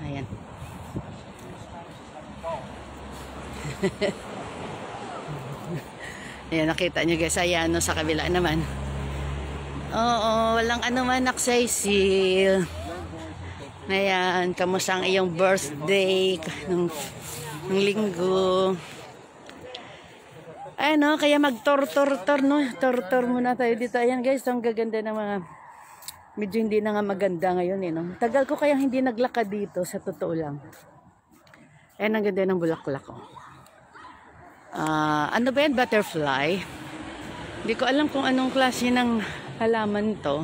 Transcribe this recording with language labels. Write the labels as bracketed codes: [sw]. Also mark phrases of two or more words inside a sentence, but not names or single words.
[tl] Ayan. Ayan, nakita nyo guys. Ayan, no, sa kabila naman. Oo, walang anuman, Cecil. Ayan, kamusta ang iyong birthday ng linggo? Ano, kaya mag-tor-tor-tor, no? Tor-tor muna tayo dito. Ayan guys, ang gaganda ng mga, medyo hindi na nga maganda ngayon, eh, no? Tagal ko kaya hindi naglakad dito, sa totoo lang. Ayan, ang ganda ng bulaklak, oh. Ano ba yan? Butterfly? Hindi ko alam kung anong klase ng halaman to.